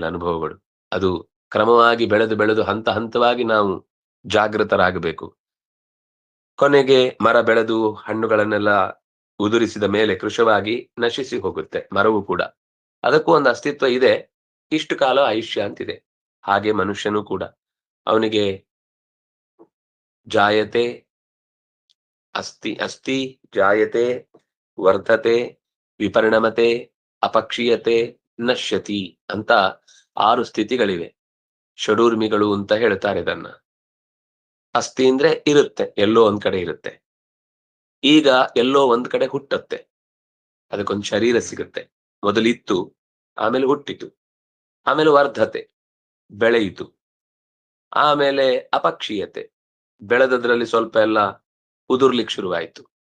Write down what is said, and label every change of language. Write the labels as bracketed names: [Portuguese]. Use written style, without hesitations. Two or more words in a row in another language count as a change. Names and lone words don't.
[Kannada] ಅನುಭವಗಳು ಅದು ಕ್ರಮವಾಗಿ ಬೆಳೆದು ಬೆಳೆದು ಹಂತ ಹಂತವಾಗಿ ನಾವು ಜಾಗೃತರಾಗಬೇಕು. ಕೊನೆಗೆ ಮರ ಬೆಳೆದು ಹಣ್ಣುಗಳನ್ನೆಲ್ಲ ಉದುರಿಸಿದ ಮೇಲೆ ಕೃಶವಾಗಿ ನಶಿಸಿ ಹೋಗುತ್ತೆ ಮರವು ಕೂಡ. ಅದಕ್ಕೂ ಒಂದು ಅಸ್ತಿತ್ವ ಇದೆ, ಇಷ್ಟು ಕಾಲ ಆಯುಷ್ಯ ಅಂತಿದೆ. ಹಾಗೆ ಮನುಷ್ಯನೂ ಕೂಡ ಅವನಿಗೆ [Sanskrit] ಜಾಯತೆ ಅಸ್ತಿ ಜಾಯತೆ ವರ್ಧತೆ ವಿಪರಿಣಮತೆ ಅಪಕ್ಷೀಯತೆ ನಶ್ಯತಿ [Kannada] ಅಂತ 6 ಸ್ಥಿತಿಗಳಿವೆ. ಷಡೂರ್ಮಿಗಳು ಅಂತ ಹೇಳ್ತಾರೆ ಇದನ್ನ. ಅಸ್ಥಿ ಅಂದ್ರೆ ಇರುತ್ತೆ, ಎಲ್ಲೋ ಒಂದ್ ಕಡೆ ಇರುತ್ತೆ. ಈಗ ಎಲ್ಲೋ ಒಂದ್ ಕಡೆ ಹುಟ್ಟತ್ತೆ, ಅದಕ್ಕೊಂದು ಶರೀರ ಸಿಗುತ್ತೆ. ಮೊದಲಿತ್ತು, ಆಮೇಲೆ ಹುಟ್ಟಿತು, ಆಮೇಲೆ ವರ್ಧತೆ ಬೆಳೆಯಿತು, ಆಮೇಲೆ ಅಪಕ್ಷೀಯತೆ ಬೆಳೆದದ್ರಲ್ಲಿ ಸ್ವಲ್ಪ ಎಲ್ಲ ಉದುರ್ಲಿಕ್ಕೆ ಶುರುವಾಯ್ತು.